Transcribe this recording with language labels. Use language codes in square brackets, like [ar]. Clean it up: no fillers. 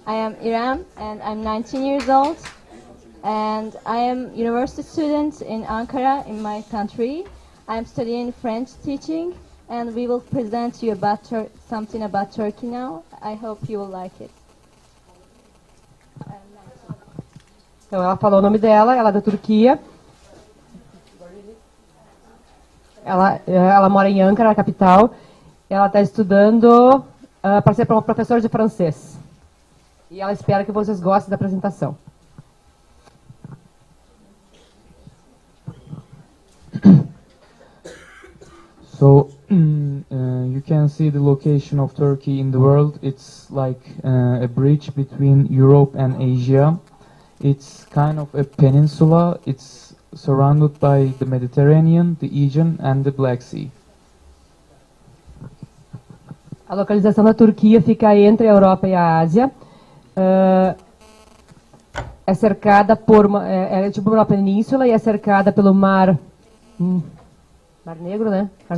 [en] I am Irem, and I'm 19 years old. And I am university student in Ankara, in my country. I'm studying French teaching, and we will present to you about something about Turkey now. I hope you will like it. [pt] Então ela falou o nome dela, ela é da Turquia. Ela mora em Ankara, a capital. Ela está estudando para ser professor de francês. E ela espera que vocês gostem da apresentação. [en] So you can see the location of Turkey in the world. It's like a bridge between Europe and Asia. It's kind of a peninsula. It's surrounded by the Mediterranean, the Aegean and the Black Sea. [pt] A localização da Turquia fica entre a Europa e a Ásia. É cercada por é tipo uma península e é cercada pelo mar Negro, né?